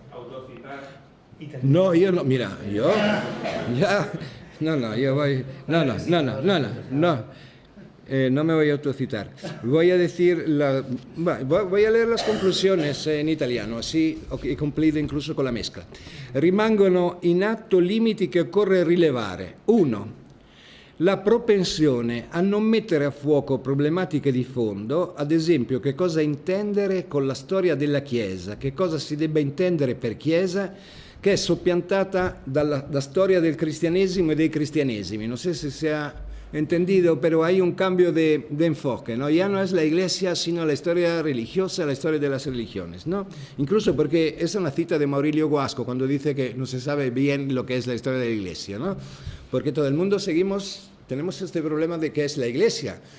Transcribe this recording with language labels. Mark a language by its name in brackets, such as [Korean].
[Spanish] Autocitar. No, yo no, mira, yo... Ya, no, yo voy... No. no me voy a autocitar. Voy a decir, voy a leer las conclusiones en italiano, así he cumplido incluso con la mezcla. [Italian] Rimangono in atto limiti che occorre rilevare. 1. La propensione a non mettere a fuoco problematiche di fondo, ad esempio che cosa intendere con la storia della Chiesa, che cosa si debba intendere per Chiesa, che è soppiantata dalla storia del cristianesimo e dei cristianesimi. [Spanish] No sé si se ha entendido, pero hay un cambio de enfoque, ¿no? Ya no es la Iglesia, sino la historia religiosa, la historia de las religiones, ¿no? Incluso porque es una cita de Maurilio Guasco cuando dice que no se sabe bien lo que es la historia de la Iglesia, ¿no? Porque todo el mundo tenemos este problema de qué es la Iglesia.